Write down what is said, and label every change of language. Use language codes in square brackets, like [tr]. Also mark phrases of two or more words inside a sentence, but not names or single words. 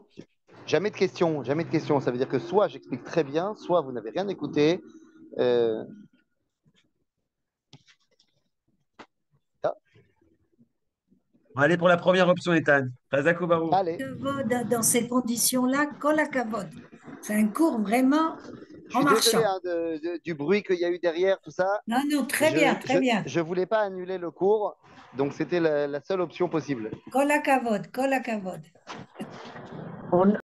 [fr] Jamais de questions, jamais de questions. Ça veut dire que soit j'explique très bien, soit vous n'avez rien écouté. Euh, On va aller pour la première option, Ethan. [he] חזק וברוך. [fr] Allez, Dans ces conditions-là, [he] כל הכבוד. [fr] C'est un cours vraiment je en suis désolé marchant. hein, du bruit qu'il y a eu derrière, tout ça. Non, non, très bien, très bien. Je voulais pas annuler le cours, donc c'était la seule option possible. [he] כל הכבוד, כל הכבוד.